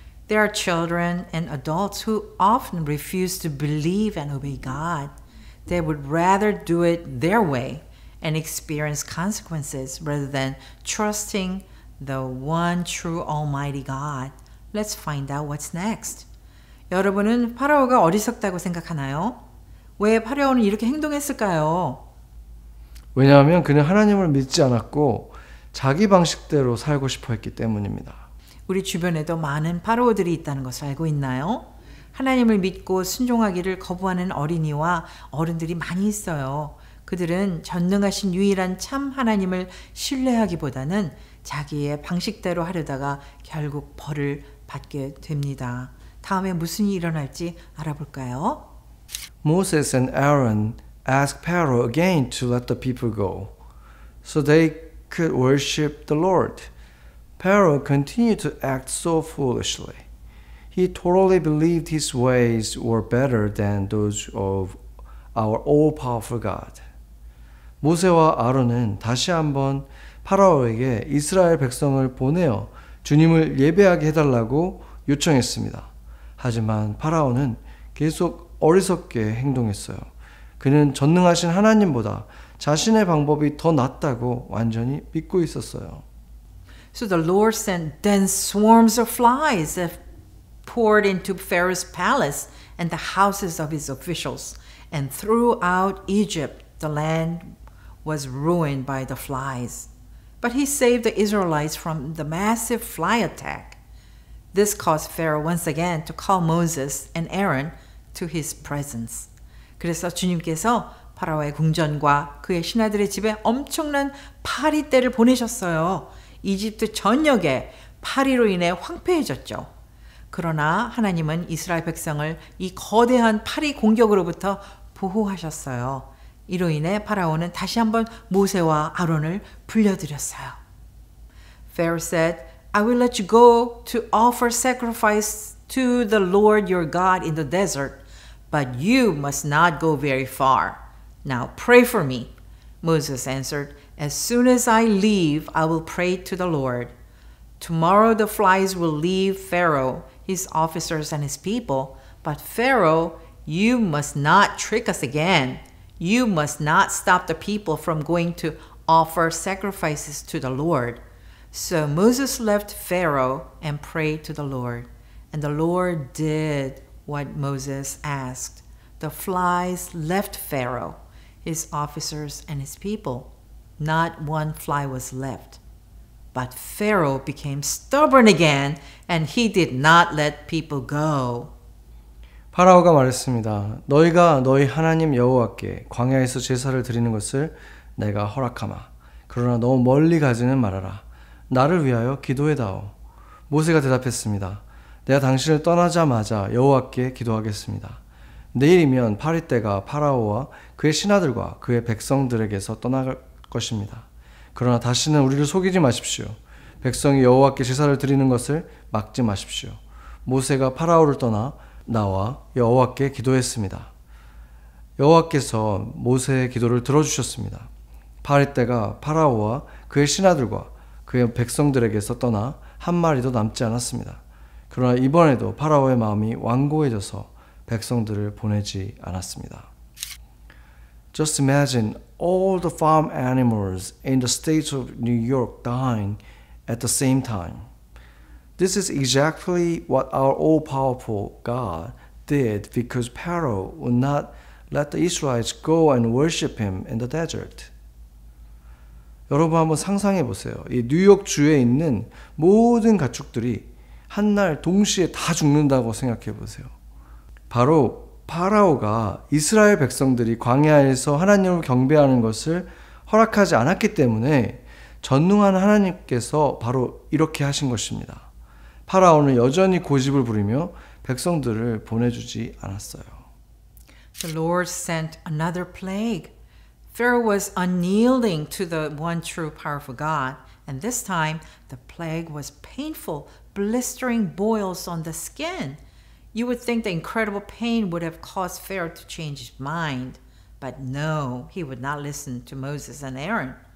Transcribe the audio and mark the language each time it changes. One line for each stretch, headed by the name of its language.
English: There are children and adults who often refuse to believe and obey God. They would rather do it their way and experience consequences rather than trusting the one true Almighty God. Let's find out what's next.
Korean: 여러분은 파라오가 어리석다고 생각하나요? 왜 파라오는 이렇게 행동했을까요? 왜냐하면 그는 하나님을 믿지 않았고 자기 방식대로 살고 싶어 했기 때문입니다. 우리 주변에도 많은 파라오들이 있다는 것을 알고 있나요? 하나님을 믿고 순종하기를 거부하는 어린이와 어른들이 많이 있어요. 그들은 전능하신 유일한 참 하나님을 신뢰하기보다는 자기의 방식대로 하려다가 결국 벌을 받게 됩니다. 다음에 무슨 일이 일어날지 알아볼까요?
English: Moses and Aaron asked Pharaoh again to let the people go, so they could worship the Lord. Pharaoh continued to act so foolishly. He totally believed his ways were better than those of our all-powerful God.
Korean: 모세와 아론은 다시 한번 파라오에게 이스라엘 백성을 보내어 주님을 예배하게 해달라고 요청했습니다. 하지만 파라오는 계속 어리석게 행동했어요. 그는 전능하신 하나님보다 자신의 방법이 더 낫다고 완전히 믿고 있었어요.
English: So the Lord sent dense swarms of flies that poured into Pharaoh's palace and the houses of his officials. And throughout Egypt, the land was ruined by the flies. But he saved the Israelites from the massive fly attack. This caused Pharaoh once again to call Moses and Aaron to his presence.
Korean: 그래서 주님께서 파라오의 궁전과 그의 신하들의 집에 엄청난 파리떼를 보내셨어요. 이집트 전역에 파리로 인해 황폐해졌죠. 그러나 하나님은 이스라엘 백성을 이 거대한 파리 공격으로부터 보호하셨어요. 이로 인해 파라오는 다시 한번 모세와 아론을 불려들였어요.
English: Pharaoh said, I will let you go to offer sacrifice to the Lord your God in the desert, but you must not go very far. Now pray for me. Moses answered, As soon as I leave, I will pray to the Lord. Tomorrow the flies will leave Pharaoh, his officers, and his people. But Pharaoh, you must not trick us again. You must not stop the people from going to offer sacrifices to the Lord. So Moses left Pharaoh and prayed to the Lord. And the Lord did what Moses asked. The flies left Pharaoh, his officers, and his people. Not one fly was left. But Pharaoh became stubborn again, and he did not let people go.
Korean: 파라오가 말했습니다. 너희가 너희 하나님 여호와께 광야에서 제사를 드리는 것을 내가 허락하마. 그러나 너무 멀리 가지는 말아라. 나를 위하여 기도해다오. 모세가 대답했습니다. 내가 당신을 떠나자마자 여호와께 기도하겠습니다. 내일이면 파리떼가 파라오와 그의 신하들과 그의 백성들에게서 떠나갈 것입니다. 그러나 다시는 우리를 속이지 마십시오. 백성이 여호와께 제사를 드리는 것을 막지 마십시오. 모세가 파라오를 떠나 나와 여호와께 기도했습니다. 여호와께서 모세의 기도를 들어주셨습니다. 파리떼가 파라오와 그의 신하들과 그의 백성들에게서 떠나 한 마리도 남지 않았습니다. 그러나 이번에도 파라오의 마음이 완고해져서 백성들을 보내지 않았습니다.
English: Just imagine all the farm animals in the state of New York dying at the same time. This is exactly what our all-powerful God did because Pharaoh would not let the Israelites go and worship him in the desert.
Korean: 여러분 한번 상상해 보세요. 이 뉴욕 주에 있는 모든 가축들이 한날 동시에 다 죽는다고 생각해 보세요. 바로 파라오가 이스라엘 백성들이 광야에서 하나님을 경배하는 것을 허락하지 않았기 때문에 전능한 하나님께서 바로 이렇게 하신 것입니다. 파라오는 여전히 고집을 부리며 백성들을 보내주지 않았어요.
English: The Lord sent another plague. Pharaoh was unyielding to the one true powerful God, and this time the plague was painful, blistering boils on the skin. You would think the incredible pain would have caused Pharaoh to change his mind, but no, he would not listen to Moses and Aaron.